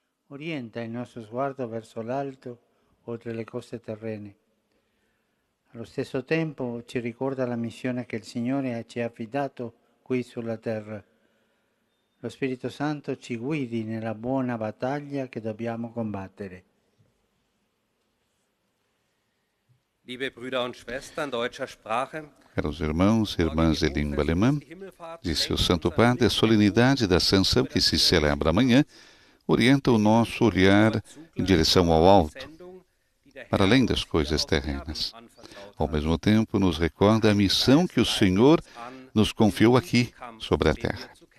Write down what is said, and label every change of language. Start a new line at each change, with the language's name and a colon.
Italian: Orienta il nostro sguardo verso l'alto, oltre le cose terrene. Allo stesso tempo ci ricorda la missione che il Signore ci ha affidato qui sulla terra. Lo Spirito Santo ci guidi nella buona battaglia che dobbiamo combattere.
German: Liebe Brüder und Schwestern deutscher Sprache,
Portuguese: caros irmãos e irmãs de língua alemã, disse o Santo Padre, a solenidade da Ascensão que se celebra amanhã orienta o nosso olhar em direção ao alto, para além das coisas terrenas. Ao mesmo tempo, nos recorda a missão que o Senhor nos confiou aqui, sobre a terra.